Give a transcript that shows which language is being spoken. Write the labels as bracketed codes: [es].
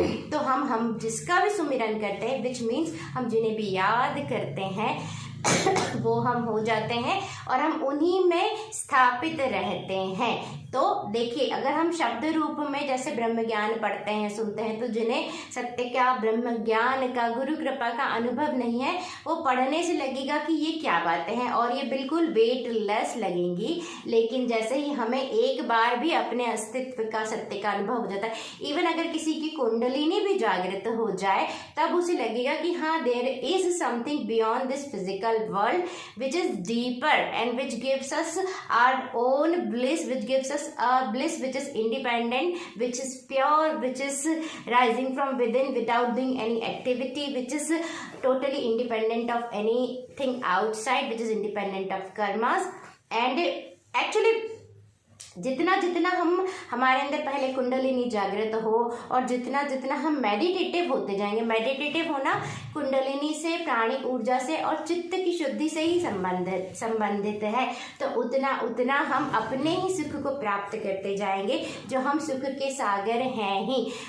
[hi] तो हम जिसका भी सुमिरन करते हैं, [en] which means [hi] हम जिन्हें भी याद करते हैं वो हम हो जाते हैं और हम उन्हीं में स्थापित रहते हैं। तो देखिए, अगर हम शब्द रूप में जैसे ब्रह्म ज्ञान पढ़ते हैं, सुनते हैं, तो जिन्हें सत्य का, ब्रह्म ज्ञान का, गुरु कृपा का अनुभव नहीं है, वो पढ़ने से लगेगा कि ये क्या बातें हैं और ये बिल्कुल वेटलेस लगेंगी। लेकिन जैसे ही हमें एक बार भी अपने अस्तित्व का, सत्य का अनुभव हो जाता है, इवन अगर किसी की कुंडलिनी भी जागृत हो जाए, तब उसे लगेगा कि हाँ, [en] There is something beyond this physical world which is deeper and which gives us our own bliss, which gives us a bliss which is independent, which is pure, which is rising from within without doing any activity, which is totally independent of anything outside, which is independent of karmas. And actually [hi] जितना जितना हम हमारे अंदर पहले कुंडलिनी जागृत हो और जितना जितना हम मेडिटेटिव होते जाएंगे, मेडिटेटिव होना कुंडलिनी से, प्राणिक ऊर्जा से और चित्त की शुद्धि से ही संबंधित है, तो उतना उतना हम अपने ही सुख को प्राप्त करते जाएंगे, जो हम सुख के सागर हैं ही।